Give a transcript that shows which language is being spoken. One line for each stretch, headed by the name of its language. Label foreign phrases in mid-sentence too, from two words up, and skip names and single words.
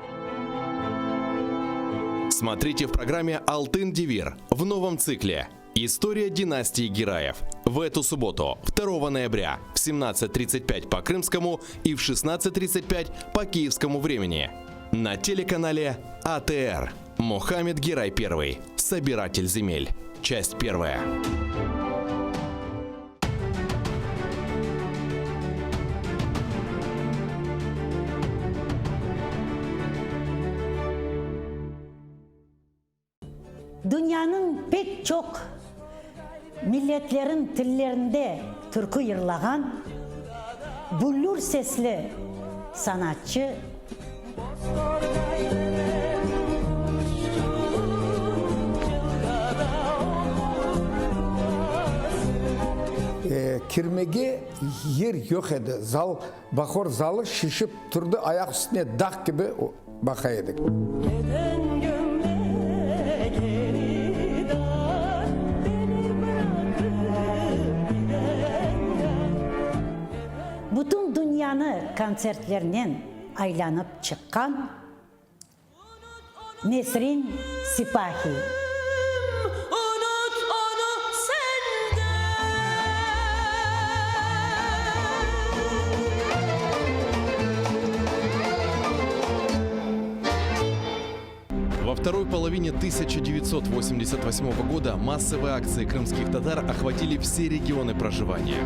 Russian: Смотрите в программе «Алтын Девир» в новом цикле «История династии Гераев». В эту субботу, 2 ноября, в 17:35 по крымскому и в 16:35 по киевскому времени. На телеканале АТР. Мухаммед Герай I. Собиратель земель. Часть 1.
Crimean Tatar: Dünyanın pek çok milletlerin dillerinde türkü yırlagan bullur sesli sanatçı Kirmege yer yok edi. Zal, bakor zalı şişip turdu, ayak üstüne dağ gibi bakaydık. bütün dünyanı konsertlerinden aylanıp çıkan Nesrin Sipahi.
Russian: Во второй половине 1988 года массовые акции крымских татар охватили все регионы проживания.